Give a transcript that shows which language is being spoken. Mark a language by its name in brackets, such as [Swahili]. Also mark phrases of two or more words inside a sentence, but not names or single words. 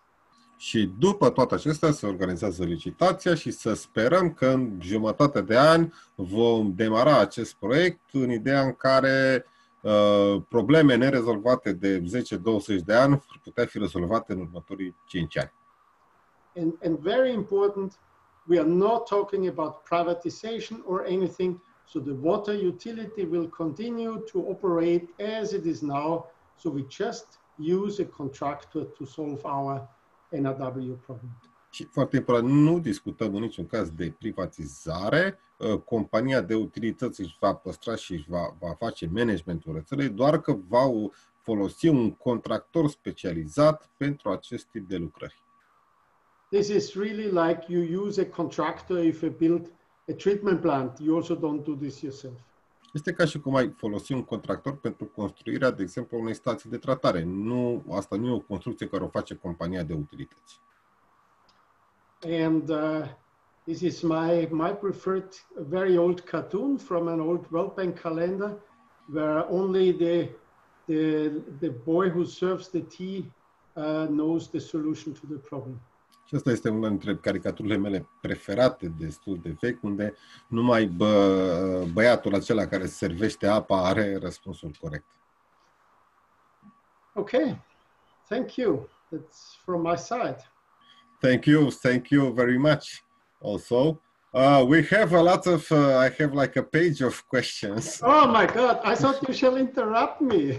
[Romanian] Și după toate acestea se organizează licitația și să sperăm că în jumătate de ani vom demara acest proiect în ideea în care probleme nerezolvate de 10-20 de ani ar putea fi rezolvate în următorii 5 ani. [English] And very important, we are not talking about privatization or anything. So the water utility will continue to operate as it is now. So we just use a contractor to solve our NRW problem. [Romanian] Și foarte important, nu discutăm în niciun caz de privatizare. Compania de utilități își va păstra și își va face managementul rețelei, doar că va folosi un contractor specializat pentru acest tip de lucrări. [English] This is really like you use a contractor if you build a treatment plant. You also don't do this yourself. [Romanian] Este ca și cum ai folosi un contractor pentru construirea, de exemplu, unei stații de tratare. Nu, asta nu e o construcție care o face compania de utilități. [English] And this is my preferred very old cartoon from an old World Bank calendar, where only the boy who serves the tea knows the solution to the problem. [Romanian] Și asta este una dintre caricaturile mele preferate, destul de vechi, unde numai băiatul acela care servește apa are răspunsul corect. [English] Okay, thank you. That's from my side. Thank you very much. Also, we have a lot of, I have like a page of questions. Oh my God, I thought you shall interrupt me.